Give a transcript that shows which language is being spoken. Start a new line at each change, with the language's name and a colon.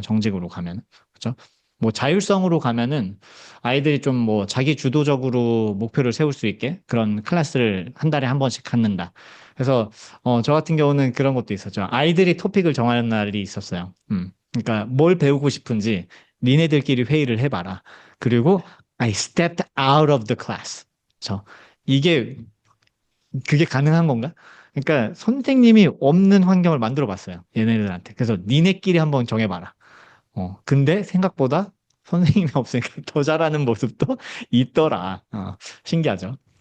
Korean: 정직으로 가면 그렇죠? 뭐 자율성으로 가면은 아이들이 좀 뭐 자기 주도적으로 목표를 세울 수 있게 그런 클래스를 한 달에 한 번씩 갖는다. 그래서 저 같은 경우는 그런 것도 있었죠. 아이들이 토픽을 정하는 날이 있었어요. 그러니까 뭘 배우고 싶은지 니네들끼리 회의를 해봐라. 그리고
English: I stepped out of the class.
Korean: 저 이게 그게 가능한 건가? 그러니까 선생님이 없는 환경을 만들어 봤어요. 얘네들한테. 그래서 니네끼리 한번 정해봐라. 근데 생각보다 선생님이 없으니까 더 잘하는 모습도 있더라. 신기하죠?